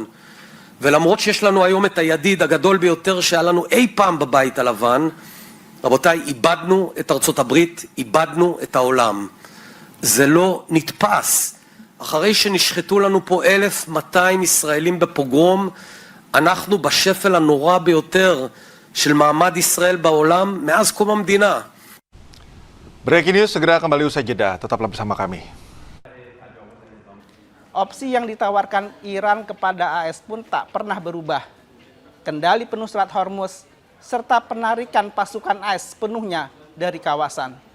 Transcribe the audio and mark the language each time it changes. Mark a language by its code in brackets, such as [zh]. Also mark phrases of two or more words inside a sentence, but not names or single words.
[he] ולמרות שיש לנו היום את הידיד הגדול ביותר שהיה לנו אי פעם בבית הלבן, רבותיי, איבדנו את ארצות הברית, איבדנו את העולם. זה לא נתפס. אחרי שנשחטו לנו פה 1,200 ישראלים בפוגרום, אנחנו בשפל הנורא ביותר של מעמד ישראל בעולם מאז קום המדינה. [id] Breaking News segera kembali usai jeda. Tetaplah bersama kami. Opsi yang ditawarkan Iran kepada AS pun tak pernah berubah. Kendali penuh Selat Hormuz, serta penarikan pasukan AS sepenuhnya dari kawasan.